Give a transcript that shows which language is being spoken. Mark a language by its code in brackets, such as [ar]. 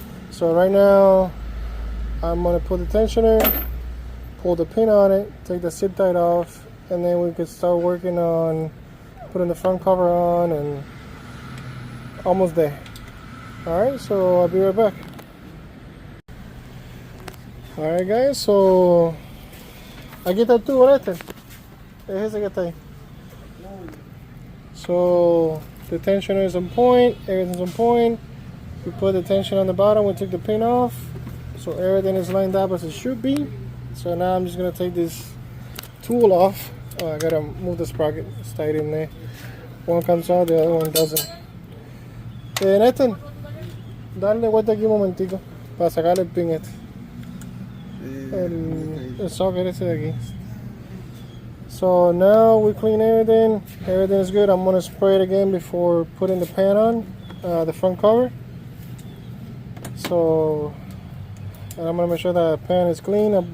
[en] So right now I'm going to put the tensioner, pull the pin on it, take the zip tie off, and then we can start working on putting the front cover on, and almost there. Alright, so I'll be right back. Alright guys, so [es] aquí está el tubo este. Es ese que está ahí. [en] So the tensioner is on point, everything's on point. We put the tension on the bottom, we took the pin off. So everything is lined up as it should be. So now I'm just gonna take this tool off. I gotta move the sprocket, it's tight in there. One comes out, the other one doesn't. [es] Nathan, dale vuelta aquí un momentico para sacarle el pin este. El socket ese de aquí. [en] So now we clean everything. Everything is good. I'm gonna spray it again before putting the pan on, the front cover. So I'm gonna make sure that the pan is clean.